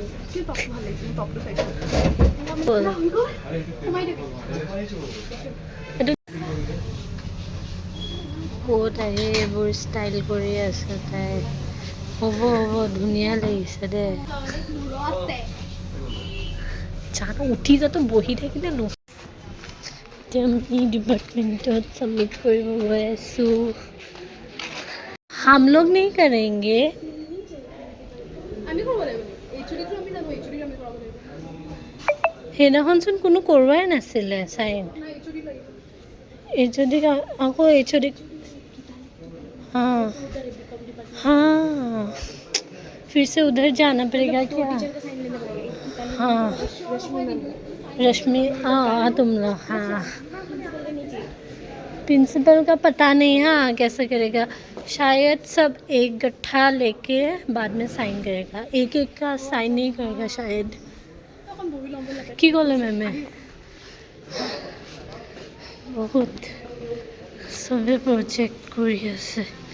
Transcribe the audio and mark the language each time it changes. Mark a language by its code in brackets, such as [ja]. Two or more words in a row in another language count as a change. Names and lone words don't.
[as] ক'ত আহি এইবোৰ ষ্টাইল কৰি আছে তাই। হ'ব ধুনীয়া লাগিছে দে। জানো উঠি যাতো বহি থাকিলে ন। এতিয়া আমি ডিপাৰ্টমেণ্টত ছাবমিট কৰিব গৈ আছোঁ। [hi] हम लोग नहीं करेंगे। [as] সেইদিনাখনচোন কোনো কৰোৱাই নাছিলে চাইন। এইচঅ'ডি আকৌ এইচঅ'ডি। [hi] हाँ फिर से उधर जाना पड़ेगा क्या? हाँ रश्मि तुम लोग, हाँ प्रिंसिपल का पता नहीं है कैसे करेगा। शायद सब एक गट्ठा लेके बाद में साइन करेगा, एक का साइन नहीं करेगा शायद। [as] কি ক'লে মেমে? বহুত চবে প্ৰজেক্ট কৰি আছে।